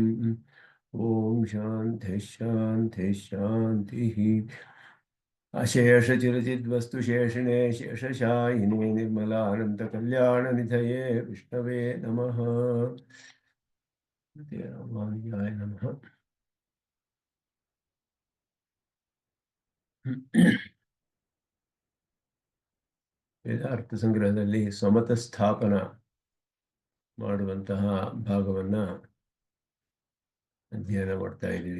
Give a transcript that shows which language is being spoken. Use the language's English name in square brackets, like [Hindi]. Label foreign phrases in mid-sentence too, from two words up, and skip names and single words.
[Sanskrit] ओम शान्ति शान्ति शान्तिः। अशेषचिरचिद्वस्तुशेषिणे शेषशायिने निर्मलानन्दकल्याणनिधये विष्णवे नमः। रामानुजाय नमः। [Kannada] ವೇದಾರ್ಥ ಸಂಗ್ರಹದಲ್ಲಿ ಸ್ವಮತ ಸ್ಥಾಪನ ಮಾಡುವಂತಹ ಭಾಗವನ್ನ ಅಧ್ಯಯನ ಮಾಡ್ತಾ ಇದ್ದೀವಿ.